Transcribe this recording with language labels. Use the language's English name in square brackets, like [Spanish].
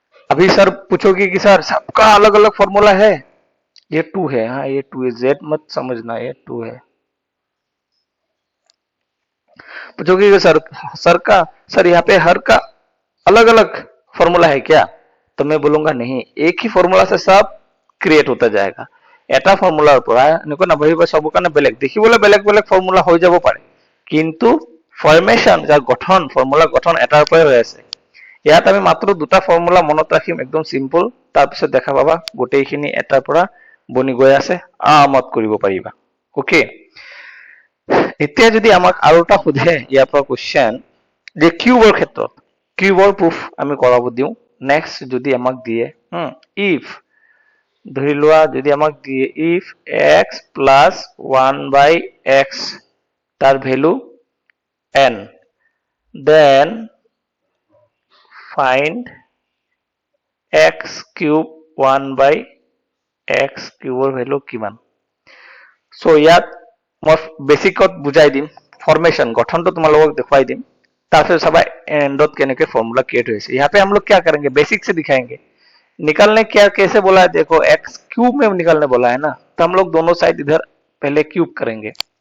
[Hindi] अभी सर पूछोगे कि सर सबका अलग अलग फॉर्मूला है, ये 2 है। हाँ ये 2 है, z मत समझना, ये 2 है। पूछोगे कि सर यहाँ पे हर का अलग अलग फॉर्मूला है क्या, तो मैं बोलूंगा नहीं, एक ही फॉर्मूला से सब क्रिएट होता जाएगा। [Assamese] এটা ফর্মুলাৰ পৰা এনেকৈ নাভাবিব সব কাৰণে বেলেগ দেখিবলৈ বেলেগ বেলেগ ফৰ্মুলা হৈ যাব পাৰে, কিন্তু ফৰ্মেশন যাৰ গঠন ফৰ্মুলা গঠন এটাৰ পৰাই হৈ আছে। ইয়াত আমি মাত্ৰ দুটা ফৰ্মুলা মনত ৰাখিম, একদম সিম্পল। তাৰপিছত দেখা পাবা গোটেইখিনি এটাৰ পৰা বনি গৈ আছে, আৰামত কৰিব পাৰিবা। ওকে, এতিয়া যদি আমাক আৰু এটা সোধে ইয়াৰ পৰা কোৱেশ্চন যে কিউবৰ ক্ষেত্ৰত কিউবৰ প্ৰুফ আমি কৰাব দিওঁ। নেক্সট যদি আমাক দিয়ে ইফ ধৰি লোৱা যদি আমাক দিয়ে if x plus 1 by x তাৰ value n then find x cube 1 by x cube value কিমান। সো ইয়াত মই বেসিকত বুজাই দিম, [Hindi] फॉर्मेशन गठन तो तुम्हारे दिखाई दी। ताकि सब एंडोत कहने के फॉर्मूला क्रिएट हुए। यहाँ पे हम लोग क्या करेंगे, बेसिक से दिखाएंगे। निकालने क्या कैसे बोला है, देखो x क्यूब में निकालने बोला है ना, तो हम लोग दोनों साइड इधर पहले क्यूब करेंगे।